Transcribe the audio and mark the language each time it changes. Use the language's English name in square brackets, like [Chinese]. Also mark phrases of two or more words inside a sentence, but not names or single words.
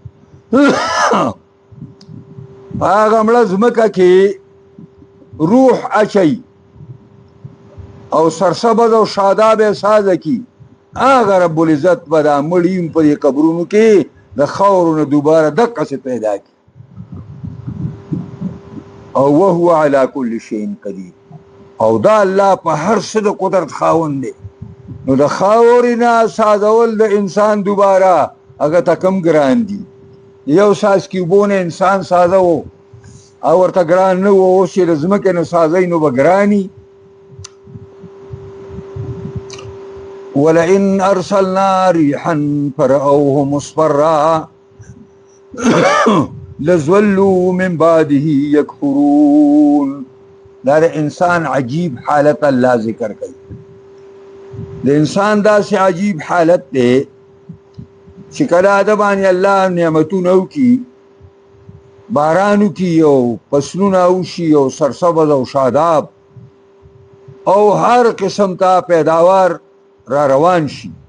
[Pashto] هغه مړه ځمکه کې روح اچوي او سرسبز او شاداب یې سازه کي هغه رب العزت به دا مړي په دې قبرونو کې د خاورو نه دوباره دقسې پیدا کړي او [Arabic] وهو على كل شيء قدير [Pashto] او دا الله په هر څه د قدرت خاوند دی نو د خاورې نه سازول د انسان دوباره هغه ته کم ګران دي یو ساز کې اوبو نه انسان سازه و او ورته ګران نه و اوس چې د ځمکې نه سازوي نو به ګراني [Arabic] ولئن ارسلنا ريحا فرأوه مصفرا لظلوا من بعده يكفرون [Pashto] دا د انسان عجیب حالت الله ذکر کوي د انسان داسې عجیب حالت دی چې کله د باندې الله نعمتونه وکړي باران وکړي او فصلونه وشي او سرسبز او شاداب او هر قسم ته پیداوار را روان شي